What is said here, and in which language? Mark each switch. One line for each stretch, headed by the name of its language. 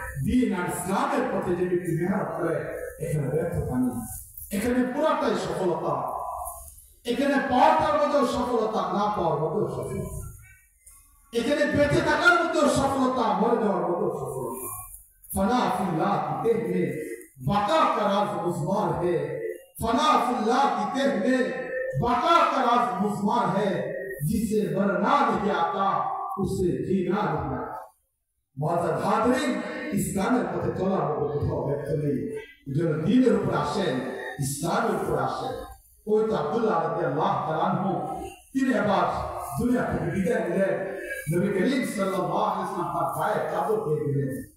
Bangla: দ্বীন আর ইসলামের পথে যে ব্যক্তি মেহনত করে, এখানে ব্যর্থতা নেই, এখানে পুরাটাই সফলতা। এখানে পাওয়াটার মধ্যেও সফলতা, না পাওয়ার মধ্যেও সফলতা, এখানে বেঁচে থাকার মধ্যেও সফলতা, মরে যাওয়ার মধ্যেও সফলতা।
Hindi: फना फिल्लाह की तेह में बका का राज मुज़मार है, फना फिल्लाह की तेह में बका का राज मुज़मार है, जिसे मरना नहीं आता उसे जीना नहीं आता। मुआज़्ज़ज़ हाज़रीन,
Bangla: ইসলামের পথে চলার মতো কোথাও ব্যক্তি নেই যারা দ্বীনের উপর আসেন, ইসলামের উপর আসেন। ওই তো আব্দুল্লাহ রাদিয়াল্লাহু তাআলা আনহু, তিনি এবার দুনিয়া থেকে বিদায় নিলেন। নবী করিম সাল্লাল্লাহু আলাইহি ওয়াসাল্লাম তার গায়ে চাদর দিয়ে দিলেন।